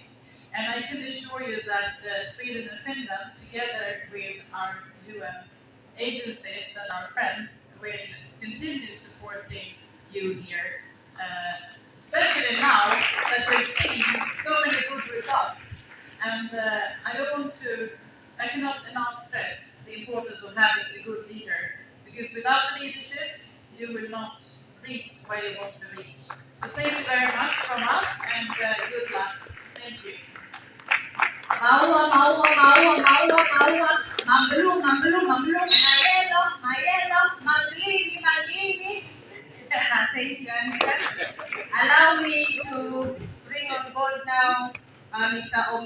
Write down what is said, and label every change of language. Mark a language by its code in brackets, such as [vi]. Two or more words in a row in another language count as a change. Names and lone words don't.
[en] And I can assure you that Sweden and Finland, together with our UN agencies and our friends, will continue supporting you here, especially now that we've seen so many good results. And I cannot enough stress the importance of having a good leader, because without the leadership, you will not reach where you want to reach. So thank you very much from us, and good luck. Thank you. Maua, maua, maua, maua, maua, mamblu, mamblu, mamblu, mayelo, mayelo, manglini, manglini. Thank you, Anita. Allow me to bring on board now Mr.